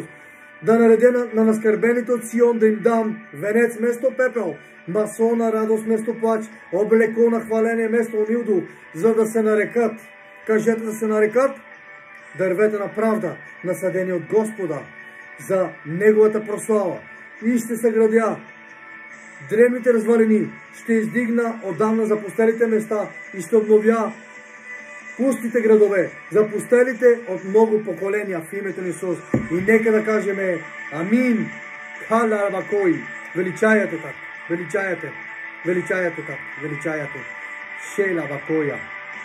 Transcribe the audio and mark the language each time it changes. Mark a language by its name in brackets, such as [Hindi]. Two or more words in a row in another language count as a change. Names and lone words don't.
[Bulgarian] Да наредя на наскърбените от Сион, да им дам венец вместо пепел, масло на радост вместо плач, облекло на хваление вместо унилдо, за да се нарекат, кажете, да се нарекат дървета на правда, насадени от Господа, за Неговата прослава. И ще съградя древните развалини, ще издигна отдавна запустелите места и ще обновя пустите градове, запустелите от много поколения в името на Исус. И нека да кажем Амин. Халабакой. Величаяте так. Величаяте. Величаяте так. Величаяте. Шелабакоя.